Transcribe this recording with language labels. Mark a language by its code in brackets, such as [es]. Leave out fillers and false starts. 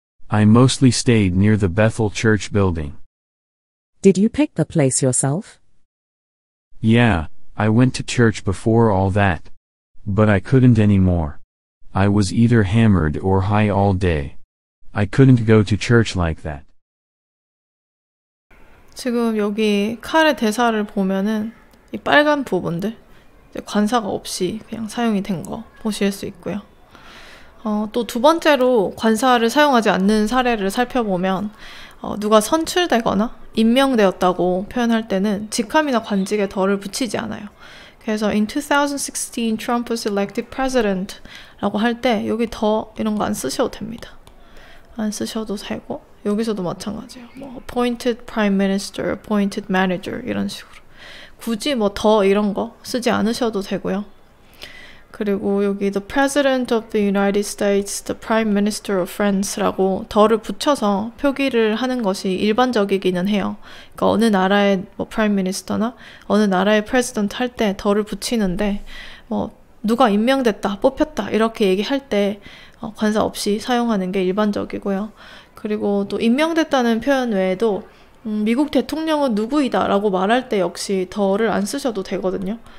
[en] I mostly stayed near the Bethel Church building. Did you pick the place yourself? Yeah, I went to church before all that. But I couldn't anymore. I was either hammered or high all day. I couldn't go to church like that. [ko] 지금 여기 칼의 대사를 보면은 이 빨간 부분들 관사가 없이 그냥 사용이 된 거 보실 수 있고요. 또 두 번째로 관사를 사용하지 않는 사례를 살펴보면 누가 선출되거나 임명되었다고 표현할 때는 직함이나 관직에 덜을 붙이지 않아요. 그래서 [en] in 2016 Trump was elected president [ko] 라고 할 때 여기 더 이런 거 안 쓰셔도 됩니다. 안 쓰셔도 되고 여기서도 마찬가지예요. 뭐 appointed prime minister, appointed manager 이런 식으로 굳이 뭐 더 이런 거 쓰지 않으셔도 되고요. 그리고 여기 [en] the president of the United States, the prime minister of France [ko] 라고 더를 붙여서 표기를 하는 것이 일반적이기는 해요. 그러니까 어느 나라의 뭐 prime minister나 어느 나라의 president 할 때 더를 붙이는데 뭐 누가 임명됐다, 뽑혔다 이렇게 얘기할 때 관사 없이 사용하는 게 일반적이고요. 그리고 또 임명됐다는 표현 외에도 미국 대통령은 누구이다 라고 말할 때 역시 더를 안 쓰셔도 되거든요.